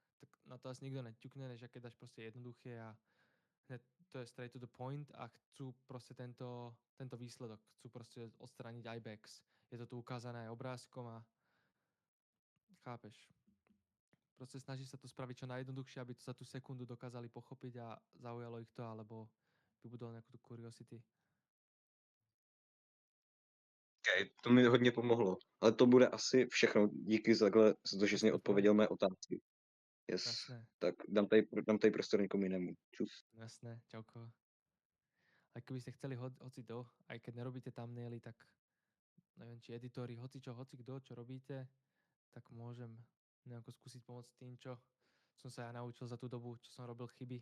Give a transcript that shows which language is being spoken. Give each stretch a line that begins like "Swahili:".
Slovak: Tak na to asi nikto neťukne, než keď dáš proste jednoduché a hneď to je
English: straight to the point
Slovak: a chcú proste tento výsledok, chcú proste odstrániť ibex. Je to tu ukázané aj obrázkom a chápeš. Proste snaží sa to spraviť čo najjednoduchšie, aby to za tú sekundu dokázali pochopiť a zaujalo ich to, alebo vybudovali nejakú tú curiosity.
Czech: Okay, to mi hodně pomohlo. Ale to bude asi všechno. Díky za to, že jsi mi odpověděl mé otázky.
English: Yes.
Czech: Jasné. Tak dám tady prostor někomu jinému. Čus.
Slovak: Jasné, čauko. Aj keby ste chceli hoci do, aj keď nerobíte thumbnaily, tak neviem, či editori, hoci kto, čo robíte, tak môžem nejako skúsiť pomôcť tým, čo som sa ja naučil za tú dobu, čo som robil chyby.